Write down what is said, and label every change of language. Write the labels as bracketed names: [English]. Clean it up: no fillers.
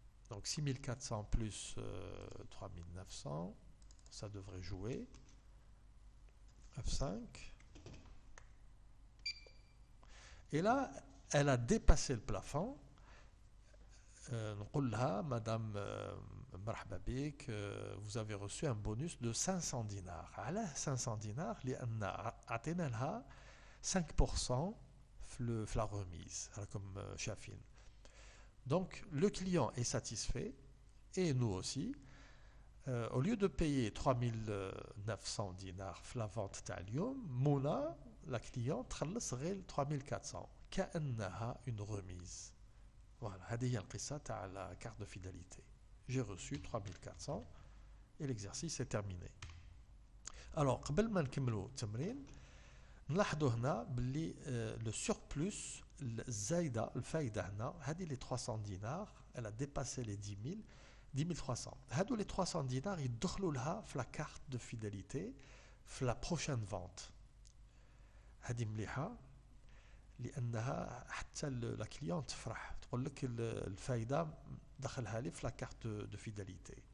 [French] Donc 6400 plus 3900, ça devrait jouer. F5. Et là, elle a dépassé le plafond. [Arabic] نقول لها [French] madame [Arabic] مرحبا بك, [French] vous avez reçu un bonus de 500 dinars. [Arabic] على 500 dinars لأن عطينا لها 5% في [French] la remise [Arabic] راكم شايفين. [French] Donc le client est satisfait et nous aussi. Au lieu de payer 3900 dinars في la vente تاع اليوم, Mouna, la cliente, [Arabic] تخلص غير [French] 3400 كأنها une remise. Voilà, [Arabic] هذه هي القصة تاع [French] la carte de fidélité. J'ai reçu 3400 et l'exercice est terminé. [Arabic] Alors, قبل ما نكملوا التمرين, نلاحظوا هنا باللي le surplus الزايدة الفايدة هنا هذه les 300 dinars, [French] elle a dépassé les 10 300. هادو les 300 dinars [Arabic] يدخلوا لها [French] في la carte de fidélité في la prochaine vente. [Arabic] هذه مليحة لانها حتى لا كليون تفرح تقول لك الفايده دخلها لي في لا كارت دو فيداليتي.